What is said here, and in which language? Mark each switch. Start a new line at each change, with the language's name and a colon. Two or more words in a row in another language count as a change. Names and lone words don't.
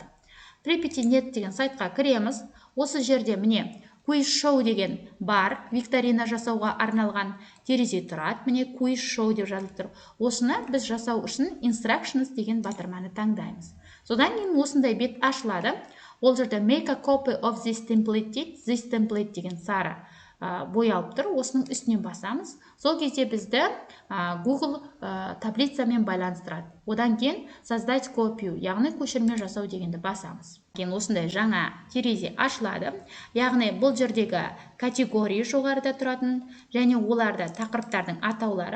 Kazakh: Pripyat.net деген сайтқа кіреміз. Осы жерде міне Quiz Show деген бар, викторина жасауға арналған терезе тұрады. Міне Quiz Show деп жазылып тұр. Осыны біз жасау үшін Instructions деген батырманы таңдаймыз. Содан кейін осындай бет ашылады. Ол жерде
English: Make a copy of this template
Kazakh: дейді.
English: This template
Kazakh: деген сары боялып тұр. Осының үстінен басамыз. Сол кезде бізді Google таблицамен байланыстырады. Одан кейін
Russian: создать копию,
Kazakh: яғни көшірме жасау дегенді басамыз. Кейін осындай жаңа терезе ашылады. Яғни бұл жердегі категория жоғарыда тұратын, және оларда тақырыптардың атаулары.